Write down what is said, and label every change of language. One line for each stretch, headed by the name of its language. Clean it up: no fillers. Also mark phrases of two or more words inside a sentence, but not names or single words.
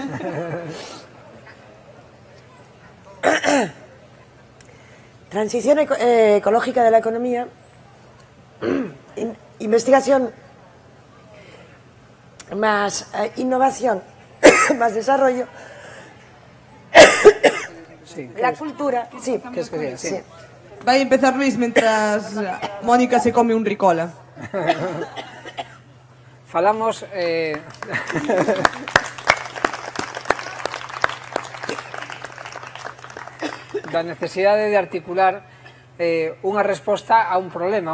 Spanish: Transición ecológica de la economía, investigación, más innovación, más desarrollo, Sí, la cultura, sí. sí.
Galician: Vai empezar Luís mentras Mónica se come un ricola. Falamos da necesidade de articular unha resposta a un problema.